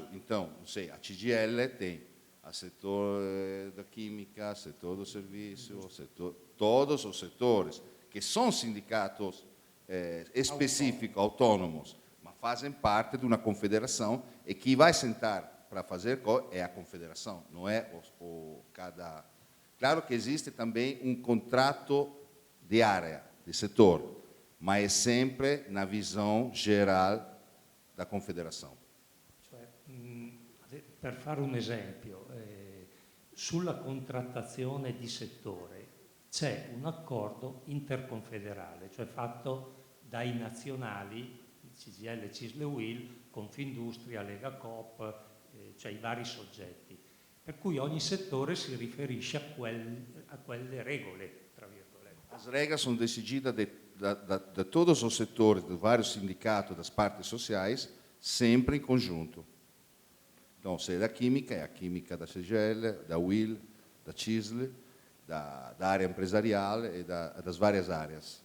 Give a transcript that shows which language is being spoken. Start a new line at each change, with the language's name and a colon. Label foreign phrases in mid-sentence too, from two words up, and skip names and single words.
Portuguese: Então, não sei, a CGIL tem a setor da química, setor do serviço, todos os setores, que são sindicatos específicos, autônomos, mas fazem parte de uma confederação e que vai sentar para fazer é a confederação, não é cada... Claro que existe também um contrato de área, de setor, mas é sempre na visão geral da confederação.
Italian: Per fare un esempio, sulla contrattazione di settore c'è un accordo interconfederale, cioè fatto dai nazionali, CGIL, CISL e UIL, Confindustria, Lega Coop, cioè i vari soggetti, per cui ogni settore si riferisce a quelle regole, tra virgolette.
Portuguese: As regras são decididas de todos os setores, de vários sindicatos, das partes sociais, sempre em conjunto. Então, se é da química, é a química da CGIL, da UIL, da CISL, da área empresarial e das várias áreas.